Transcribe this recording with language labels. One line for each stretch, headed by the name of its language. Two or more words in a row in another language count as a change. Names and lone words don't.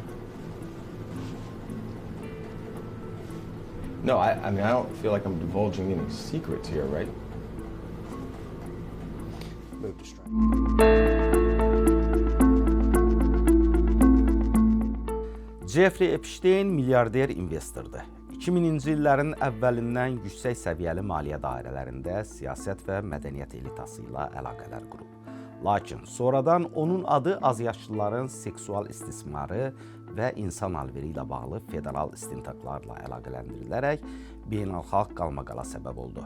English: No, I mean, I don't feel like I'm divulging any secrets here, right? Move to strike.
Azerbaijani: Jeffrey Epstein milyarder investordur. 2000-ci illərin əvvəlindən yüksək səviyyəli maliyyə dairələrində siyasət və mədəniyyət elitası ilə əlaqələr qurub. Lakin sonradan onun adı azyaşlıların seksual istismarı və insan alveri ilə bağlı federal istintaqlarla əlaqələndirilərək beynəlxalq qalmaqala səbəb oldu.